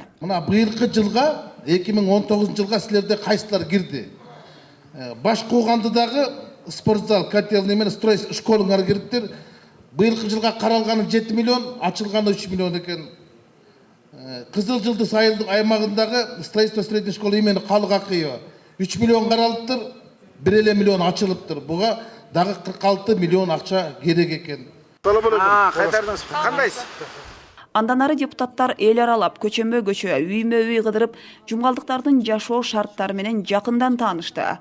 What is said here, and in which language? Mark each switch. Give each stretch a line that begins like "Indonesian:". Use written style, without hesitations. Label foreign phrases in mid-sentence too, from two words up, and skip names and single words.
Kyrgyz: Мына быйылкы жылга 2019 жылга силерде кайсылар кирди? Баш кууганды дагы спортзал, котельный менен строй школаңар кириптир. Быйылкы жылга каралганы 7 миллион, ачылганы 3 миллион экен. Кызыл Жылдыз айылдык аймагындагы
Russian: строительство средней школы имени Калык Акыева
Kyrgyz: 3 миллион каралыптыр, 1 миллион ачылыптыр. Буга дагы 46 миллион акча керек экен. Кайтардыңыз. Кандайсыз? Андан ары депутаттар эл аралап, көчөмө-көчө, үймө-үй кыдырып, жумгалдыктардын жашоо шарттары менен жакындан таанышты.